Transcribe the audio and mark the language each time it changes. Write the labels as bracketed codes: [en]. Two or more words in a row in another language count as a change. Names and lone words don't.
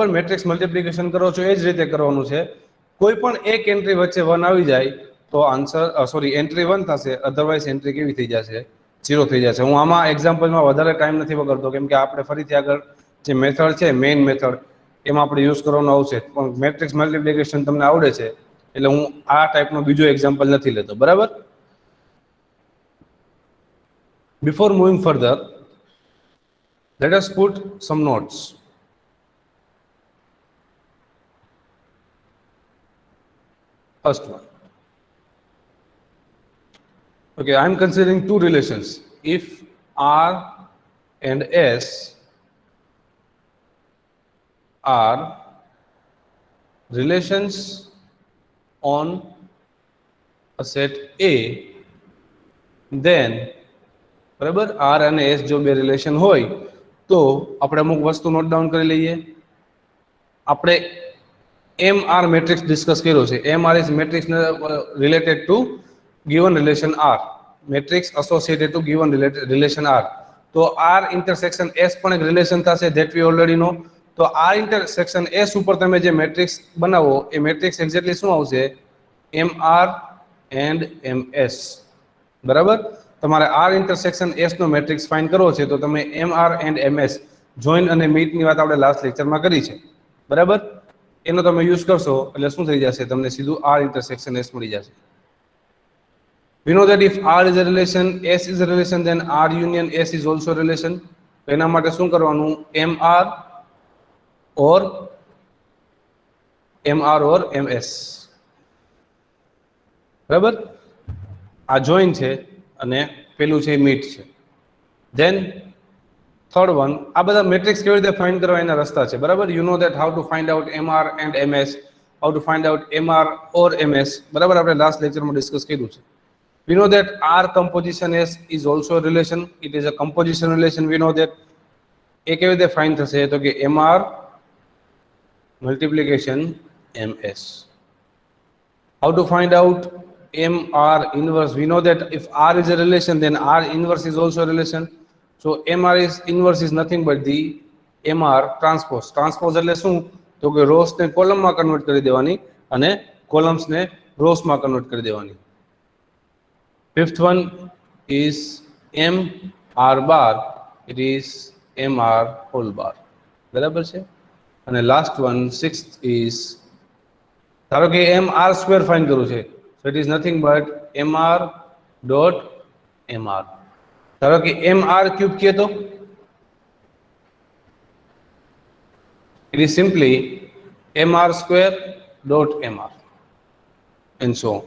[en] matrix multiplication [gu] કરો છો એ જ રીતે કરવાનું છે. કોઈ પણ એક એન્ટ્રી વચ્ચે 1 આવી જાય તો [en] answer entry [gu] 1 થશે, [en] otherwise entry [gu] કેવી થઈ જશે 0 થઈ જશે. હું આમાં એક્ઝામ્પલમાં વધારે ટાઈમ નથી બગાડતો કેમ કે આપણે ફરીથી આગળ જે મેથડ છે [en] main method [gu] એમાં આપણે યુઝ કરવાનું આવશે. પણ [en] matrix multiplication [gu] તમને આવડે છે એટલે હું આ ટાઈપનો બીજો એક્ઝામ્પલ નથી લેતો. બરાબર? [en] Before moving further, let us put some notes. First one. Okay, I am considering two relations. If R and S are relations on a set A, then [gu] બરાબર R અને S જો બે રિલેશન હોય તો આપણે અમુક વસ્તુ [en] note down [gu] કરી લઈએ. આપણે MR [en] matrix discuss [gu] કર્યો છે. [en] MR is matrix related to given relation R. matrix associated to given relation R. તો R intersection S [gu] પણ એક રિલેશન થશે, [en] that we already know. [gu] તો [en] R intersection S [gu] ઉપર તમે જે મેટ્રિક્સ બનાવો એ મેટ્રિક્સ એક્ઝેક્ટલી શું આવશે? [en] M R and M S. બરાબર. [gu] તમારે [en] R intersection S [gu] નો [en] matrix find [gu] કરવો છે, તો તમે [en] M R and M S [gu] જોઈન અને મીટની વાત આપણે [en] last lecture [gu] કરી છે. બરાબર. એનો તમે યુઝ કરશો એટલે શું થઈ જશે? તમને સીધું [en] R intersection S [gu] મળી જશે. [en] We know that if R is a relation, S is a relation, then R union S is also a relation. [gu] તો એના માટે શું કરવાનું? [en] MR or MS. [gu] બરાબર. આ જોઈન છે અને પેલું છે મીટ છે. [en] then third one, [gu] આ બધા મેટ્રિક્સ કેવી રીતે ફાઇન્ડ કરવા એના રસ્તા છે. [en] બરાબર. you know that how to find out MR and MS, how to find out MR or MS. બરાબર. [gu] આપણે [en] last lecture [gu] ડિસ્કસ કર્યું છે. [en] We know that R composition S is also a relation. It is a composition relation. We know that [gu] એ કેવી રીતે ફાઇન્ડ થશે? તો કે [en] MR multiplication MS. How to find out MR inverse? We know that if R is a relation, then R inverse is also a relation. So MR is inverse is nothing but the MR transpose. [gu] Transpose એટલે શું? તો કે રોસ ને કોલમમાં કન્વર્ટ કરી દેવાની અને કોલમ્સ ને રોસમાં કન્વર્ટ કરી દેવાની. [en] Fifth one is MR bar. It is MR whole bar. [gu] બરાબર છે. અને [en] last one sixth is, [gu] ધારો કે [en] MR square find [gu] કરવું છે, [en] so it is nothing but MR dot MR. [gu] ધારો કે MR ક્યુબ કહે તો [en] it is simply MR square dot MR and so on.